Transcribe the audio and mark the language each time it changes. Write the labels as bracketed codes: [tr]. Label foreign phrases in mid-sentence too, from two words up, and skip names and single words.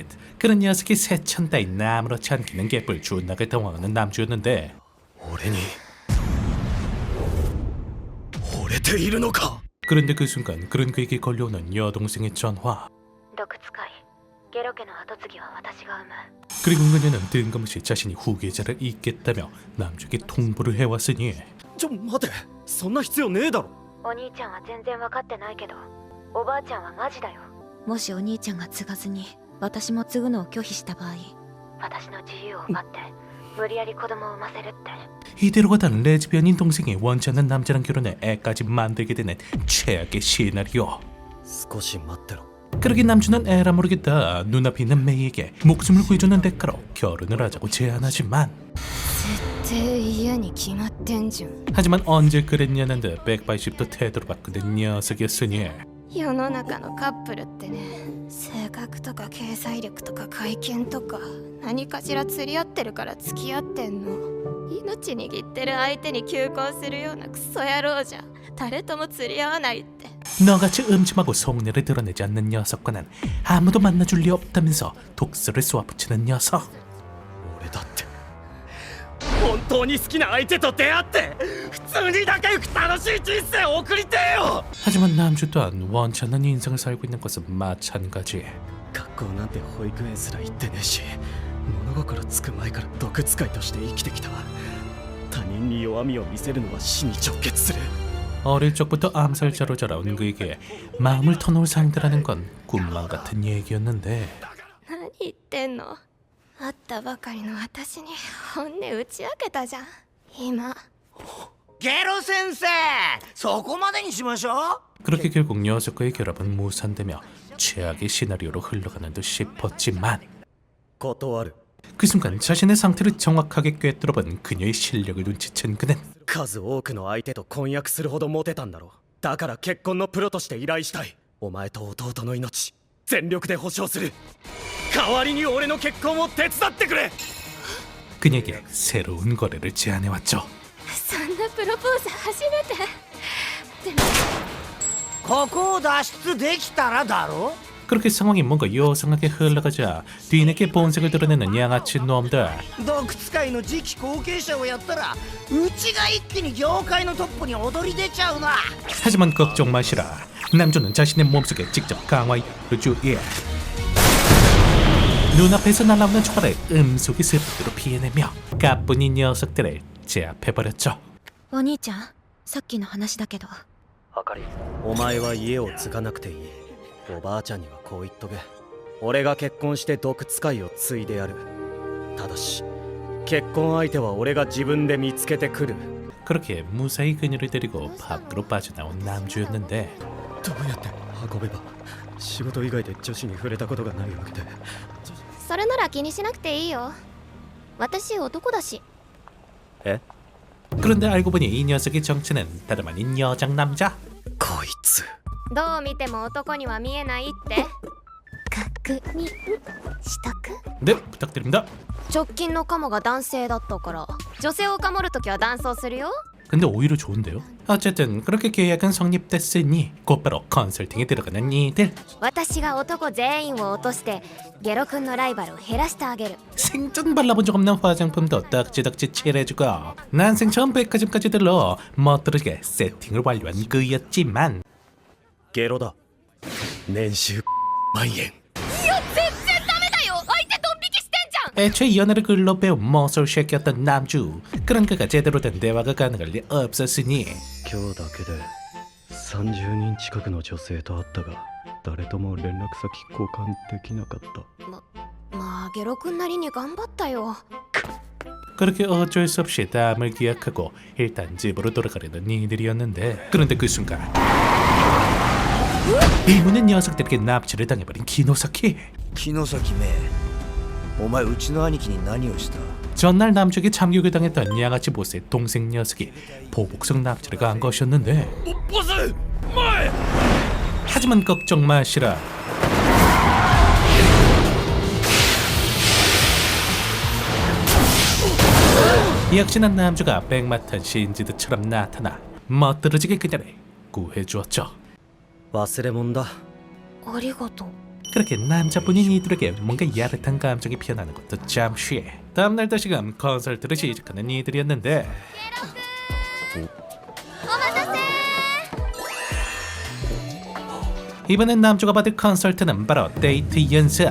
[ko] 그런 녀석이 새천 따윈 아무렇지 않기는 개뿔 존나게 당황하는 남주였는데 [ja] 俺に惚れているのか [ko] 그런데 그 순간 그런 그에게 걸려오는 여동생의 전화. [ja] 毒使いゲロ家の跡継ぎは私が産む [ko] 그리고 그녀는 뜬금없이 자신이 후계자를 잇겠다며 남주에게 통보를 해왔으니 [ja] ちょ待てそんな必要ねえだろお兄ちゃんは全然分かってないけどおばあちゃんはマジだよもしお兄ちゃんが継がずに私も継ぐのを拒否した場合私の自由を奪って無理やり子供を産ませるって [ko] 이대로 가다는 레즈비언인 동생이 원치 않는 남자랑 결혼해 애까지 만들게 되는 최악의 시나리오. [ja] 少し待ってろ [ko] 그러게 남주는 에라 모르겠다 눈앞에 있는 메이에게 목숨을 구해주는 대가로 결혼을 하자고 제안하지만 [ja] 絶対嫌に決まってんじゃん [ko] 하지만 언제 그랬냐는 듯 180도 태도를 바꾸는 녀석이었으니 [ja] 世の中のカップルってね性格とか経済力とか会見とか何かしら釣り合ってるから付き合ってんの命握ってる相手に求婚するようなクソ野郎じゃ誰とも釣り合わないって [ko] 너같이 음침하고 속내를 드러내지 않는 녀석과는 아무도 만나줄 리 없다면서 독설을 쏘아붙이는 녀석. [ja] 俺だって本当に好きな相手と出会って普通に仲良く楽しい人生を送りてえよ [ko] 하지만 남주 또한 원치 않는 인생을 살고 있는 것은 마찬가지. [ja] 学校なんて保育園すら行ってねえし物心つく前から毒使いとして生きてきた他人に弱みを見せるのは死に直結する [ko] 어릴 적부터 암살자로 자라온 그에게 마음을 터놓을 상대라는 건 꿈만 같은 얘기였는데 [ja] 何言ってんの会ったばかりの私に本音打ち明けたじゃん。今ゲロ先生そこまでにしましょう [ko] 그렇게 결국 녀석과의 결합은 무산되며 최악의 시나리오로 흘러가는 듯 싶었지만 [ja] 断る。 [ko] 그 순간 자신의 상태를 정확하게 꿰뚫어본 그녀의 실력을 눈치챈 그는 [ja] 数多くの相手と婚約するほどモテたんだろう。だから結婚のプロとして依頼したい。お前と弟の命全力で保証する。代わりに俺の結婚を手伝ってくれ。 [ko] 그녀에게 새로운 거래를 제안해왔죠. [ja] そんなプロポーズ初めて。でもここを脱出できたらだろ [ko] 그렇게 상황이 뭔가 요상하게 흘러가자 뒤늦게 본색을 드러내는 양아치 놈들. [ja] 洞窟界の次期後継者をやったらうちが一気に業界のトップに躍り出ちゃうな [ko] 하지만 걱정 마시라. 남주는 자신의 몸속에 직접 강화를 주의해. 눈앞에서 날아오는 총알을 음속의 스피드로 피해내며 가뿐히 녀석들을 제압해버렸죠. [ja] お兄ちゃん、さっきの話だけど。あかり、お前は家を継がなくていい。おばあちゃんにはこう言っとけ。俺が結婚して洞窟界を継いでやる。ただし結婚相手は俺が自分で見つけてくる。 [ko] 그렇게 무사히 그녀를 데리고 밖으로 빠져나온 남주였는데 [ja] どうやって運べば。仕事以外で女子に触れたことがないわけで。それなら気にしなくていいよ。私男だし。え？ [ko] 그런데 알고 보니 이 녀석의 정체는 다름 아닌 여장 남자. [ja] こいつ。どう見ても男には見えないって。確認しとく。 [ko] 네, 부탁드립니다. [ja] 直近のカモが男性だったから女性をかもるときは男装するよ。 [ko] 근데 오히려 좋은데요? 어쨌든 그렇게 계약은 성립됐으니 곧바로 컨설팅에 들어가는 이들. [ja] 私が男全員を落としてゲロ君のライバルを減らしてあげる。 [ko] 생전 발라본 적 없는 화장품도 덕지덕지 칠해주고 난생 처음 백화점까지 들러 멋들어지게 세팅을 완료한 그였지만 [ja] ゲロだ。年収万円。 [ko] 애초에 연애를 글로 배운 모쏠 쉐키였던 남주. 그런 그가 제대로 된 대화가 가능할 리 없었으니 [ja] 今日だけで30人近くの女性と会ったが誰とも連絡先交換できなかった。まあゲロ君なりに頑張ったよ。 [ko] 그렇게 어쩔 수 없이 다음을 기약하고 일단 집으로 돌아가려는 이들이었는데 그런데 그 순간 이문의 녀석들에게 납치를 당해버린 기노사키. [ja] 木崎めお前うちの兄貴に何をした [ko] 전날 남주에게 참교육을 당했던 양아치 보스의 동생 녀석이 보복성 납치를 가한 것이었는데 하지만 걱정 마시라. 역시나 남주가 백마탄 신지드처럼 나타나 멋들어지게 그녀를 구해주었죠. [ja] 忘れ物だ。ありがとう。 [ko] 그렇게 남자분인 이들에게 뭔가 야릇한 감정이 피어나는 것도 잠시. 다음날 다시금 컨설트를 시작하는 이들이었는데 이번엔 남주가 받을 컨설트는 바로 데이트 연습.